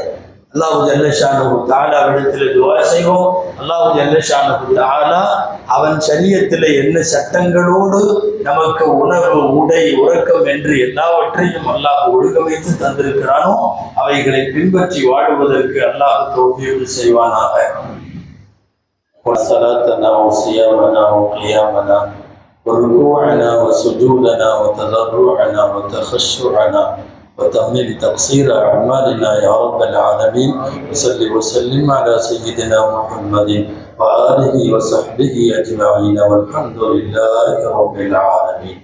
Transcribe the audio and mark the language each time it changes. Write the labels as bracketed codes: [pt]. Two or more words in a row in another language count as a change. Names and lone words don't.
[ar] الله جل شأنه تعالى [ta] விடத்தில் துஆ செய்வோம். [ar] الله جل شأنه تعالى [ta] அவன் ஷரியத்தில் என்ன சட்டங்களோடு நமக்கு உணவு, உடை, உறக்கம் என்று எல்லாவற்றையும் அல்லாஹ் ஒழுங்கமைத்து தந்திருக்கிறானோ அவைகளை பின்பற்றி வாழுவதற்கு அல்லாஹ் தௌஃபீக் செய்வானாக. [ar] وصلاتنا وصيامنا وقيامنا وركوعنا وسجودنا وتضرعنا وتخشعنا وتمم تقصير أعمالنا يا رب العالمين. وصل وسلم على سيدنا محمد وآله وصحبه أجمعين والحمد لله رب العالمين.